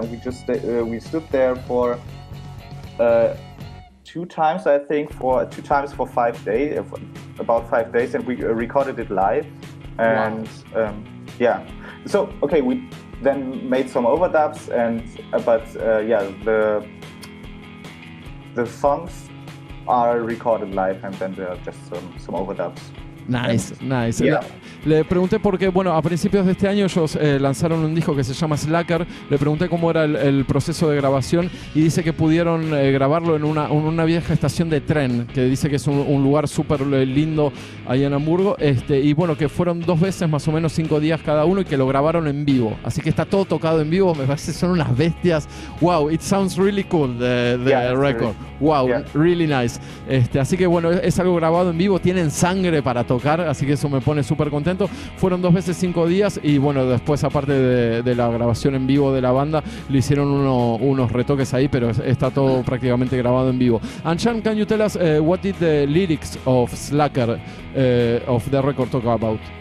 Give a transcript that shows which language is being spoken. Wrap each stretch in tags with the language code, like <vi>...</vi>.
<en>And we stood there for 2 times, I think, for 5 days, about 5 days, and we recorded it live. And yeah, so okay, we then made some overdubs, but yeah, the songs are recorded live, and then there are just some overdubs. Nice. Yeah.</en> <es>Le pregunté porque, bueno, a principios de este año ellos lanzaron un disco que se llama Slacker. Le pregunté cómo era el proceso de grabación y dice que pudieron grabarlo en una vieja estación de tren, que dice que es un lugar súper lindo ahí en Hamburgo, y bueno, que fueron 2 veces más o menos 5 días cada uno y que lo grabaron en vivo. Así que está todo tocado en vivo, me parece que son unas bestias.</es> <en>Wow, it sounds really cool, the record. Wow, really nice.</en> <es>Así que bueno, es algo grabado en vivo, tienen sangre para tocar, así que eso me pone súper contento. Fueron 2 veces 5 días y bueno, después aparte de la grabación en vivo de la banda, le hicieron unos retoques ahí, pero está todo prácticamente grabado en vivo.</es> <en>And Sean, can you tell us what did the lyrics of Slacker of the record talk about?</en>